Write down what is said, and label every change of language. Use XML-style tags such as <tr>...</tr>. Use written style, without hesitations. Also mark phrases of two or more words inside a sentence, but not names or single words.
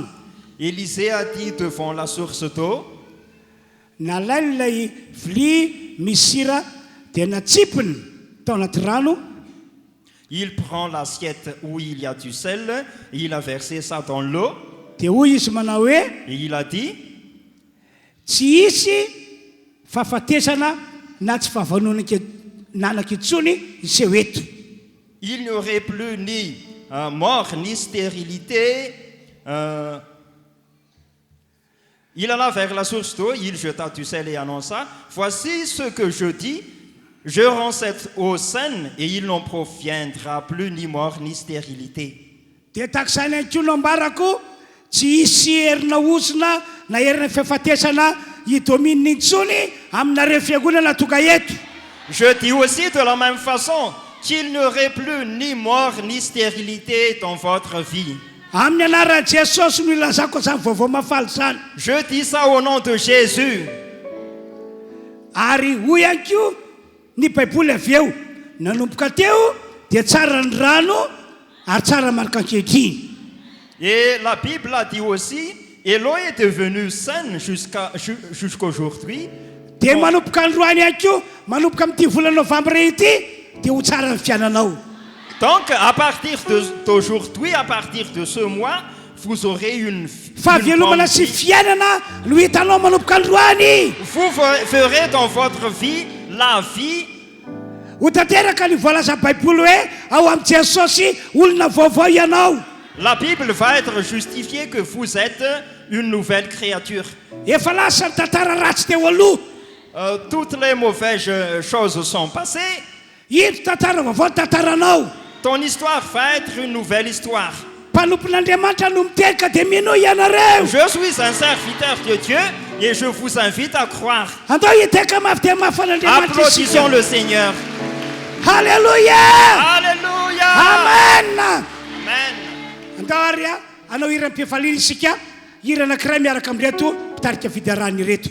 <fr>Élisée a dit devant la source d'eau,</fr> <mg>Nalainy ilay vilia misy sira dia natsipiny tao anaty rano.</mg> <fr>il prend l'assiette où il y a du sel, il a versé ça dans l'eau</fr> <mg>Dia hoy izy manao hoe</mg> <fr>et il a dit,</fr> <mg>tsy hisy fahafatesana na tsy nanak intsony iseho eto.</mg> <fr>il n'y aurait plus ni mort ni stérilité. Il alla vers la source d'eau, il jeta du sel et annonça, voici ce que je dis, Je rends cette eau saine et il n'en proviendra plus ni mort ni stérilité.</fr> <mg>dia tak'izany ihany koa no ambarako tsy hisy herina ozona na herina fifatesana idomina intsony aminareo fiangonana tonga eto.</mg> <fr>Je dis aussi de la même façon qu'il n'y aurait plus ni mort ni stérilité dans votre vie.</fr> <mg>Amin'ny anaran'i Jesosy no ilazako izany vaovao mafaly zany.</mg> <fr>Je dis ça au nom de Jésus.</fr> <mg>Ary hoy ihany koa ny baiboly avy eo nanomboka teo dia tsara ny rano ary tsara marika ankehitriny.</mg> <fr>Et la Bible a dit aussi, et l'eau est devenue saine jusqu'aujourd'hui.</fr> <mg>Dia manomboka androany ihany koa manomboka amin'ity volana novambra ity dia ho tsara ny fiainanao.</mg> <fr>Donc, à partir d'aujourd'hui, à partir de ce mois, vous aurez une</fr> <mg>Fahavelomana</mg> <fr>bonne</fr> <mg>sy</mg> <fr>vie.</fr> <mg>fiainana no hitanao manomboka androany.</mg> <fr>Vous verrez dans votre vie la vie.</fr> <mg>Ho tanteraka ny voalaza baiboly hoe ao amin'i Jesosy olona vaovao ianao.</mg> <fr>La Bible va être justifiée que vous êtes une nouvelle créature.</fr> <mg>Efa lasa ny tantara ratsy teo aloha.</mg> <fr>Toutes les mauvaises choses sont passées.</fr> <mg>Ino tantara vaovao tantaranao.</mg> <fr>Ton histoire va être une nouvelle histoire.</fr> <mg>Mpanompon'Andriamanitra no miteny ka dia mino ianareo.</mg> <fr>Je suis un serviteur de Dieu et je vous invite à croire.</fr> <mg>Andao hiteka mafy dia mafy an'Andriamanitra</mg> <fr>Applaudissons</fr> <mg>isika.</mg> <fr>le Seigneur.</fr> <mg>Halleluja.</mg> <fr>Alléluia.</fr> <mg>Amen.</mg> <fr>Amen.</fr> <mg>Andao ary anao iram-pifaliana isika. Hira anankiray miaraka amin'ireto mpitarika fidarana ireto.</mg>